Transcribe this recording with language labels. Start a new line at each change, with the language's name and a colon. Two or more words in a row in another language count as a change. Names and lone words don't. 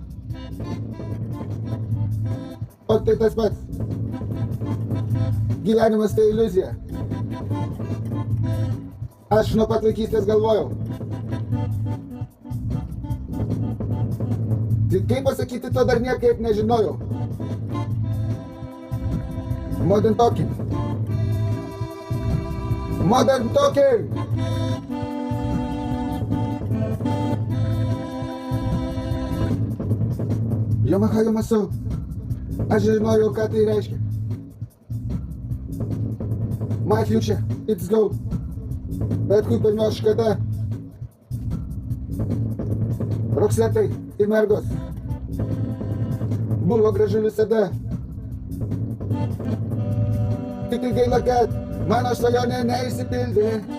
Lithuanian: O tai tas pats. Gyvenimas tai iliuzija. Aš nuo pat vaikystės galvojau. Tik kaip pasakyti, to dar niekaip nežinojau. Modern talking. Modern talking. Jomaha Jomasau. Aš žinojau, ką tai reiškia.
English: My future, it's go.
Lithuanian: Bet kaip ir nors kada. Roksetai ir mergos. Buvo gražu visada. Tik gaila, kad mano svajonė neišsipildė.